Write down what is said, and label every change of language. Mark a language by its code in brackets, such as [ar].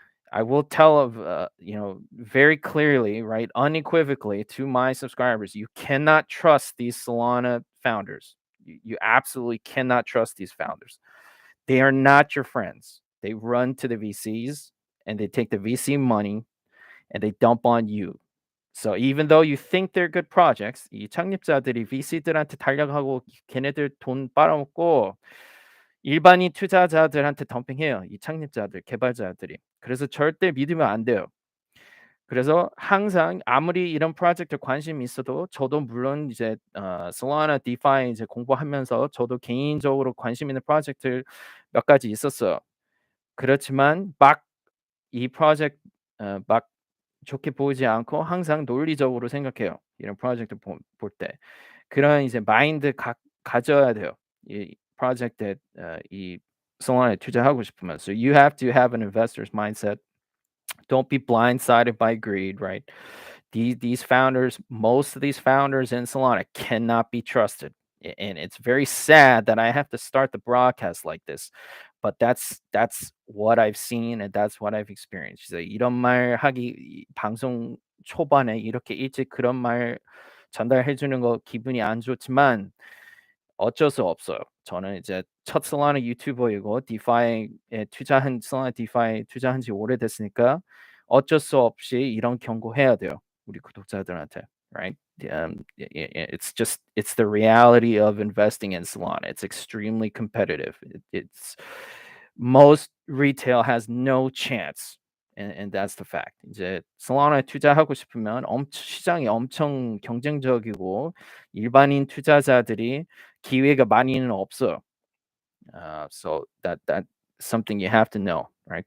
[en] I will tell of very clearly, right, unequivocally to my subscribers, you cannot trust these Solana founders. You absolutely cannot trust these founders. They are not your friends. They run to the VCs and they take the VC money and they dump on you. So even though you think they're good projects, [ko] 이 창립자들이 VC들한테 달려가고 걔네들 돈 빨아먹고 일반인 투자자들한테 덤핑해요. 이 창립자들, 개발자들이. 그래서 절대 믿으면 안 돼요. 그래서 항상 아무리 이런 프로젝트 관심이 있어도 저도 물론 이제 솔라나 디파이 이제 공부하면서 저도 개인적으로 관심 있는 프로젝트 몇 가지 있었어요. 그렇지만 막 이 프로젝트 막 좋게 보이지 않고 항상 논리적으로 생각해요. 이런 프로젝트 볼 때. 그런 이제 마인드 가져야 돼요. 이 프로젝트에 이 솔라나에 투자하고 싶으면. [en] So you have to have an investor's mindset. Don't be blindsided by greed, right? These founders, most of these founders in Solana cannot be trusted. And it's very sad that I have to start the broadcast like this. But that's what I've seen and that's what I've experienced. [ko] 그래서 이런 말 하기 방송 초반에 이렇게 일찍 그런 말 전달해 주는 거 기분이 안 좋지만 어쩔 수 없어요. 저는 이제 첫 솔라나 유튜버이고 디파이에 투자한 솔라나 디파이에 투자한 지 오래됐으니까 어쩔 수 없이 이런 경고해야 돼요. 우리 구독자들한테. [en] Right? It's the reality of investing in Solana. It's extremely competitive. It's most retail has no chance. And that's the fact. [ko] 이제 솔라나에 투자하고 싶으면 시장이 엄청 경쟁적이고 일반인 투자자들이 기회가 많이는 없어요. [en] So that something you have to know, right?